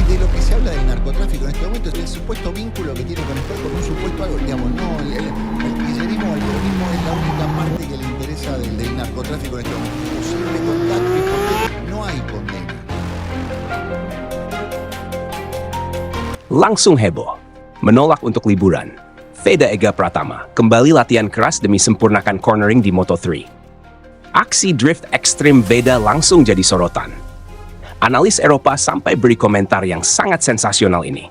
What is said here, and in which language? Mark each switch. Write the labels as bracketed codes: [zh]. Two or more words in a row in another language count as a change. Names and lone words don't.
[es] de lo que se habla del narcotráfico en este momento es el supuesto vínculo que tiene con Esper con un supuesto algo, digamos, no, el kirchnerismo o el peronismo es la única parte que le interesa del narcotráfico en este momento. Posible contacto y condena, no hay condena. [id] Langsung heboh, menolak untuk liburan. Veda Ega Pratama kembali latihan keras demi sempurnakan cornering di Moto3. Aksi drift ekstrim Veda langsung jadi sorotan. Analis Eropa sampai beri komentar yang sangat sensasional ini.